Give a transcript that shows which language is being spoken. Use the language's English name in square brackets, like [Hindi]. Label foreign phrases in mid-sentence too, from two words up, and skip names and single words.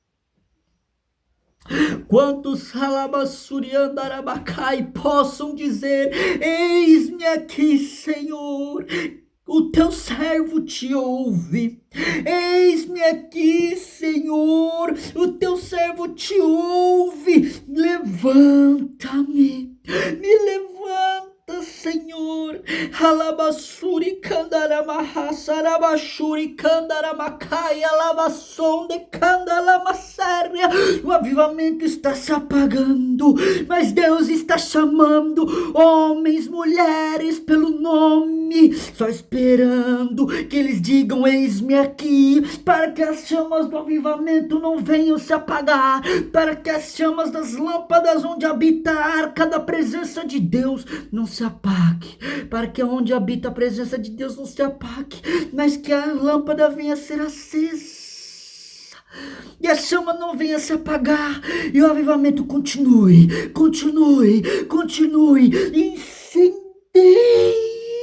[Portuguese] Quantos Halabassuriandarabacai possam dizer: eis-me aqui, Senhor. O teu servo te ouve. Eis-me aqui, Senhor. O teu servo te ouve. Levanta-me. Me levanta, Senhor. Halabassuri kandaramaha sarabashuri kandaramacai alabasonde kandalamasséria. O avivamento está se apagando, mas Deus está chamando homens, mulheres pelo nome, só esperando que eles digam: eis-me aqui, para que as chamas do avivamento não venham se apagar, para que as chamas das lâmpadas onde habita a arca da presença de Deus não se apague, para que onde habita a presença de Deus não se apague, mas que a lâmpada venha a ser acesa e a chama não venha a se apagar, e o avivamento continue, incendeie.